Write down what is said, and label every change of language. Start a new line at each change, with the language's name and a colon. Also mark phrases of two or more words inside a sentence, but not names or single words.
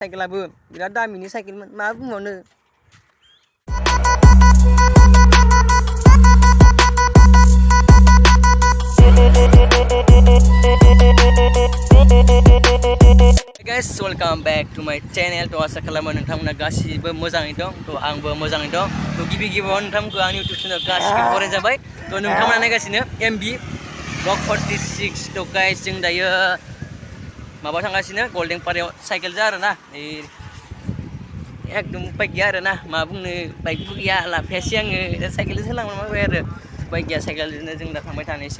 Bodo: साइकेलाबो बिराद दामिनि साइकेलमोन मा बुंबावनो।
English: Guys, welcome back to my channel.
Bodo: To asa खालामो नोंथांमोना गासिबो मोजाङै दं। तो आंबो मोजाङै दं। तो गिबियाव नोंथांमोनखौ आंनि YouTube चेनेल गासिबो बराय जाबाय। तो नोंथांमोना नायगासिनो MB Block 46। तो गाइस जों दायो माबा थांगासिनो गल्डेन पारायाव साइकेलजों आरोना। एकदम बाइक गैया आरोना मा बुंनो बाइकबो गैया लाफायासै आङो साइकेलजों होलांनो माबाय आरो बाइक गैया साइकेलजोंनो जों दा थांबाय थानोसै।